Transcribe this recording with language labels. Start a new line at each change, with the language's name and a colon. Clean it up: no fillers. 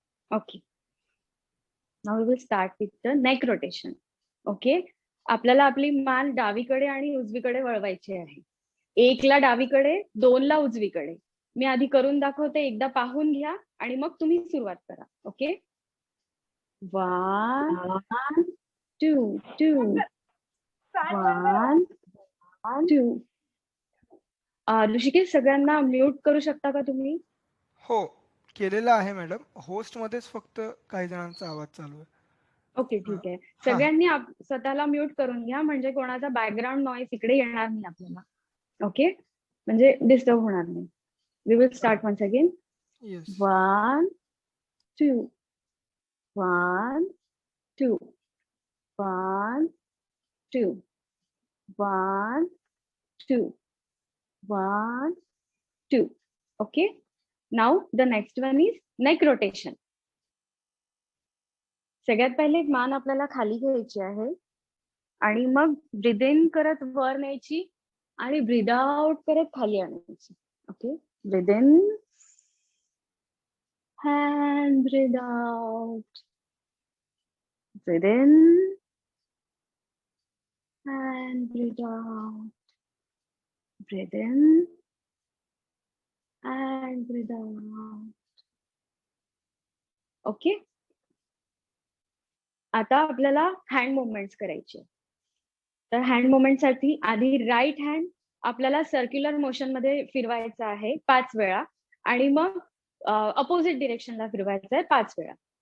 English: Okay, now we will start with the neck rotation.
Marathi: Okay, आपल्याला आपली मान डावीकडे आणि उजवीकडे वळवायची आहे. 1 ला डावीकडे, 2 ला उजवीकडे. मी आधी करून दाखवते, एकदा पाहून घ्या आणि मग तुम्ही सुरुवात करा. ओके, 1 2 2 1 2. ऋषिकेश, सगळ्यांना म्यूट करू शकता का तुम्ही? हो, केलेलं आहे मॅडम. होस्टमध्येच फक्त काही जणांचा आवाज चालू आहे. ओके, ठीक आहे. हा. सगळ्यांनी स्वतःला म्यूट करून घ्या, म्हणजे कोणाचा बॅकग्राऊंड नॉईज इकडे येणार नाही आपल्याला. ओके, म्हणजे डिस्टर्ब होणार नाही.
English: We will start once again. Yes. 1 2 1 2 1 2 1 2 1 2. Okay. Now the next one is neck rotation.
Marathi: सगळ्यात पहिले मान आपल्याला खाली घ्यायची आहे आणि मग ब्रीद इन करत वर न्यायची आणि ब्रीद आउट करत खाली आणायची.
English: Okay, breathe in and breathe out. Breathe in and breathe out. Breathe in and breathe out.
Marathi: Okay, आता आपल्याला हँड मुवमेंट्स करायचे. तर हँड मुवमेंट साठी आधी राईट हँड आपल्याला सर्क्युलर मोशन मध्ये फिरवायचा आहे 5 वेळा आणि मग अपोजिट डिरेक्शनला फिरवायचं आहे 5 वेळा.